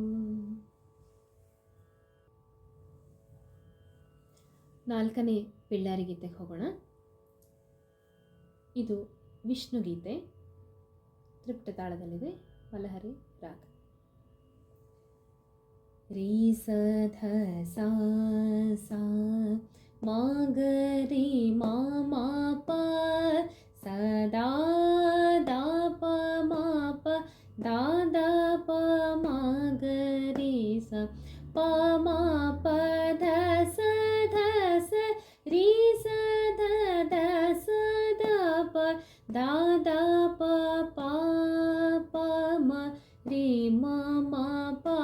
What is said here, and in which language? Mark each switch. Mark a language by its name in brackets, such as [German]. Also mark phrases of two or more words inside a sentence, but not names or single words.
[Kannada] ನಾಲ್ಕನೇ ಪಿಳ್ಳಾರಿ ಗೀತೆಗೆ ಹೋಗೋಣ. ಇದು ವಿಷ್ಣು ಗೀತೆ, ತ್ರಿಪುಟ ತಾಳದಲ್ಲಿದೆ, ಮಲಹರಿ ರಾಗ. ರೀ ಸ ಧ ಸಾ ಸಾ ಮ ಗ ರಿ ಮ ಮ ಪ ಸ ದಾ ದ ಪ ಮ ಪ ದ ದ ಪ ಮ ಗ ರಿ ಸ ಪ ಮ ಪ ಧ ಸ ಧ ಸ ರೀ ಸ ಧ ಧ ಸ ದ ಪ ದ ದ ಪ ಪ ಪ ಮ ರೀ ಮ ಮ ಪ